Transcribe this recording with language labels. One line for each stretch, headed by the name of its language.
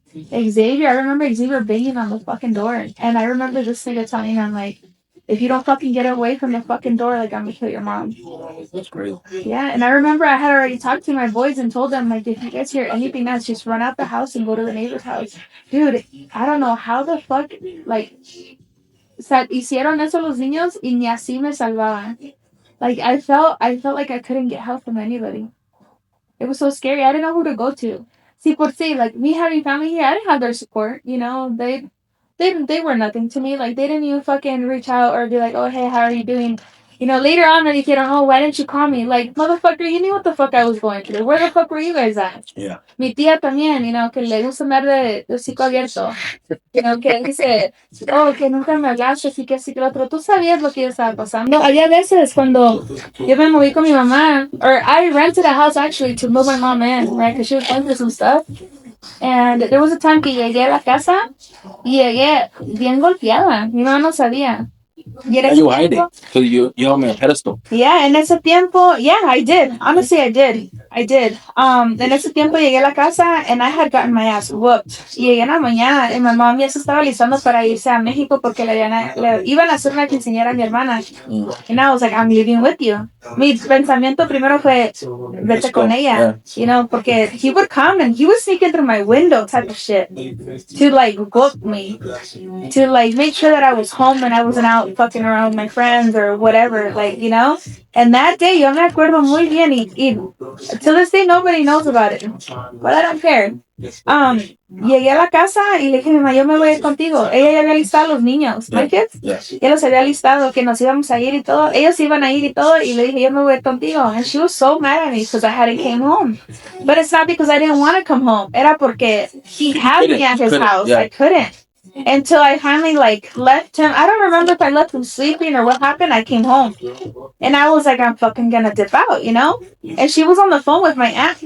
English: Xavier, I remember Xavier banging on the fucking door, and I remember this nigga telling him like, "If you don't fucking get away from the fucking door, like I'm gonna kill your mom." That's crazy. Yeah, and I remember I had already talked to my boys and told them like, if you guys hear anything else, just run out the house and go to the neighbor's house. Dude, I don't know how the fuck like
Spanish: hicieron eso los niños y ni así me salvaban.
English: Like I felt like I couldn't get help from anybody. It was so scary. I didn't know who to go to. See,
Spanish: por si,
English: like me having family here, I didn't have their support. They were nothing to me. Like they didn't even fucking reach out or be like, "Oh hey, how are you doing?" Later on they
Spanish: dijeron,
English: "Oh, why didn't you call me?" Like motherfucker, you knew what the fuck I was going through. Where the fuck were you guys at? Yeah.
Spanish: Mi tía también, que le gusta andar de hocico abierto. Que dice, "Oh, que nunca me hablaste, así que lo otro." Tú sabías lo que yo estaba pasando. Había veces cuando yo me moví con mi mamá,
English: or I rented a house actually to move my mom in, right? Because she was going through some stuff. And there was a time
Spanish: que llegué a la casa y llegué bien golpeada. Mi mamá no sabía. Y
English: Are you hiding? So you have me on a pedestal. Yeah,
Spanish: en ese tiempo,
English: yeah, I did. Honestly, I did.
Spanish: En ese tiempo llegué a la casa
English: and I had gotten my ass whooped.
Spanish: Y llegué en la mañana y mi mamá ya se estaba listando para irse a México porque le iban a hacer una quinceañera a mi hermana.
English: And I was like, I'm leaving with you.
Spanish: Mi pensamiento primero fue, vete con ella.
English: Porque he would come and he would sneak in through my window type of shit. To like whoop me. To like make sure that I was home and I wasn't out fucking around with my friends or whatever, And that day,
Spanish: yo me acuerdo muy bien y
English: to this day nobody knows about it, but I don't care.
Spanish: Llegué a la casa y le dije a mi mamá, yo me voy a ir contigo. Ella ya había listado a los niños,
English: my kids.
Spanish: Ya los había listado que nos íbamos a ir y todo. Ellos iban a ir y todo y le dije, yo me voy a ir contigo.
English: And she was so mad at me because I hadn't came home. But it's not because I didn't want to come home.
Spanish: Era porque
English: he had me at his house. Yeah. I couldn't. Until I finally left him. I don't remember if I left him sleeping or what happened. I came home. And I was like, I'm fucking gonna dip out, And she was on the phone with my aunt.